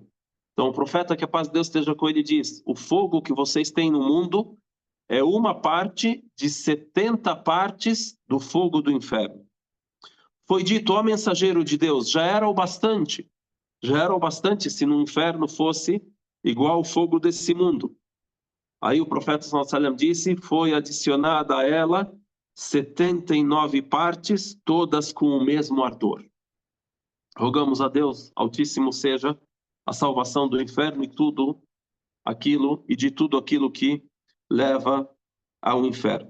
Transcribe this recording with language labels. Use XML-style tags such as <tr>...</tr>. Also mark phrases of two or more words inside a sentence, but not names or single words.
<pt>Então o profeta, que a paz de Deus esteja com ele, diz: o fogo que vocês têm no mundo é uma parte de 70 partes do fogo do inferno. Foi dito: ó mensageiro de Deus, já era o bastante se no inferno fosse igual ao fogo desse mundo. Aí o profeta</pt> <ar>صلى الله عليه وسلم</ar> <pt>disse: foi adicionada a ela 79 partes, todas com o mesmo ardor. Rogamos a Deus Altíssimo seja a salvação do inferno e tudo aquilo e de tudo aquilo que leva ao inferno.</pt>